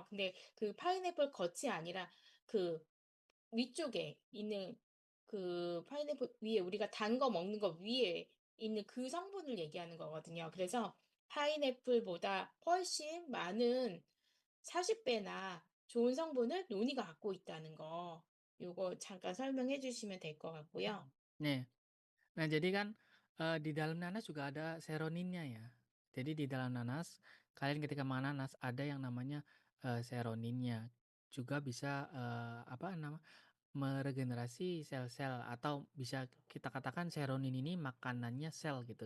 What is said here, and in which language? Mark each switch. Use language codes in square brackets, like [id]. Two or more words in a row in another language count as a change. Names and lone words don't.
[ko] 근데 그 파인애플 겉이 아니라 그 위쪽에 있는 그 파인애플 위에 우리가 단 거 먹는 거 위에 있는 그 성분을 얘기하는 거거든요. 그래서 파인애플보다 훨씬 많은 40 배나 좋은 성분을 논이가 갖고 있다는 거, 요거 잠깐 설명해 주시면 될 것 같고요. [id] Nih, nah jadi kan, di dalam nanas juga ada seroninnya ya. Jadi di dalam nanas, kalian ketika makan nanas ada yang namanya, seroninnya. Juga bisa, meregenerasi sel-sel atau bisa kita katakan seronin ini makanannya sel gitu.